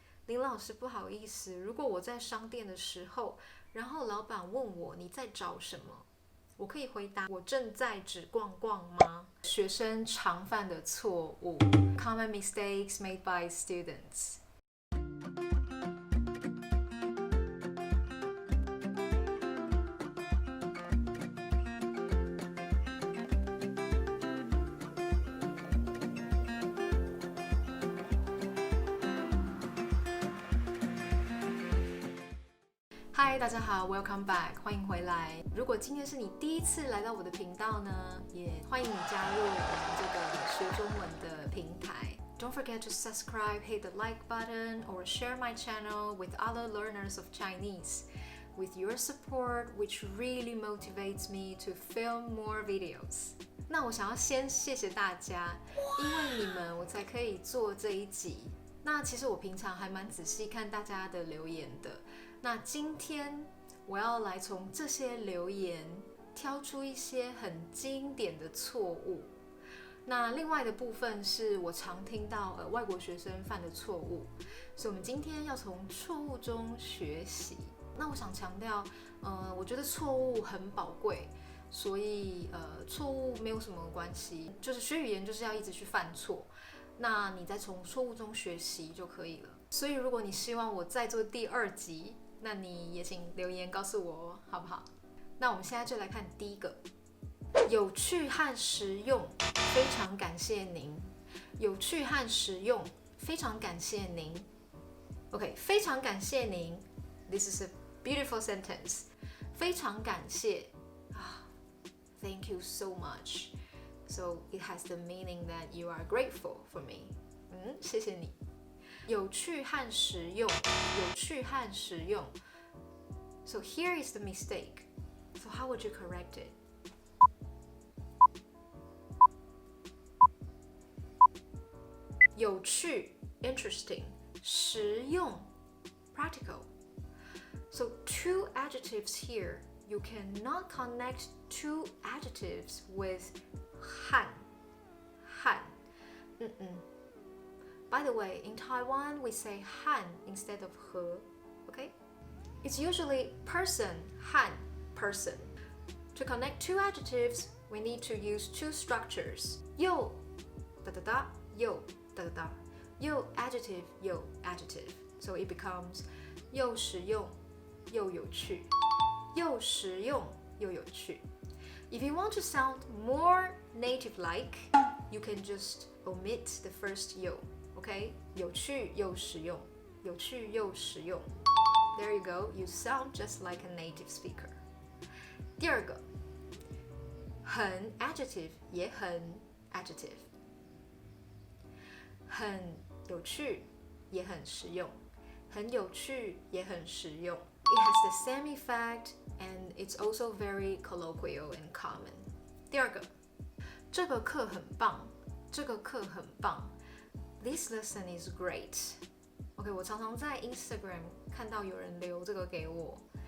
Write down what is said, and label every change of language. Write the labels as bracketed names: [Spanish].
[Chinese] 林老师不好意思，如果我在商店的时候，然后老板问我你在找什么，我可以回答我正在只逛逛吗？学生常犯的错误 ， [English] common mistakes made by students。 [Chinese] 嗨，大家好 ， [English] Welcome back， [Chinese] 欢迎回来。如果今天是你第一次来到我的频道呢，也欢迎你加入我们这个学中文的平台。 [English] Don't forget to subscribe, hit the like button, or share my channel with other learners of Chinese. With your support, which really motivates me to film more videos. [Chinese] 那我想要先谢谢大家，因为你们我才可以做这一集。那其实我平常还蛮仔细看大家的留言的。那今天我要来从这些留言挑出一些很经典的错误。那另外的部分是我常听到外国学生犯的错误，所以我们今天要从错误中学习。那我想强调，我觉得错误很宝贵，所以错误没有什么关系，就是学语言就是要一直去犯错。那你再从错误中学习就可以了。所以如果你希望我再做第2集，那你也请留言告诉我好不好？那我们现在就来看第一个，有趣和实用，非常感谢您。有趣和实用，非常感谢您。 OK， 非常感谢您。 [English] This is a beautiful sentence. [Chinese] 非常感谢， [English] Thank you so much. So it has the meaning that you are grateful for me. [Chinese] 谢谢你。有趣和实用，有趣和实用。 [English] So here is the mistake. So how would you correct it? 有趣 interesting, 实用 practical. So two adjectives here. You cannot connect two adjectives with 汉 By the way, in Taiwan, we say 汉 instead of 和 okay? It's usually person, 汉 person. To connect two adjectives, we need to use two structures. [Chinese] 又 又 又 adjective 又 adjective. So it becomes 又实用又有趣又实用又有趣。 [English] If you want to sound more native-like, you can just omit the first 又 Okay? [Chinese] 有趣又实用，有趣又实用。 [English] There you go. You sound just like a native speaker. [Chinese] 第二个，很 adjective 也很 adjective， 很有趣也很实用，很有趣也很实用。 [English] It has the same effect and it's also very colloquial and common. [Chinese] 第二个，这个课很棒，这个课很棒。 [English] This lesson is great. [Chinese] OK， 我常常在 Instagram 看到有人留这个给我。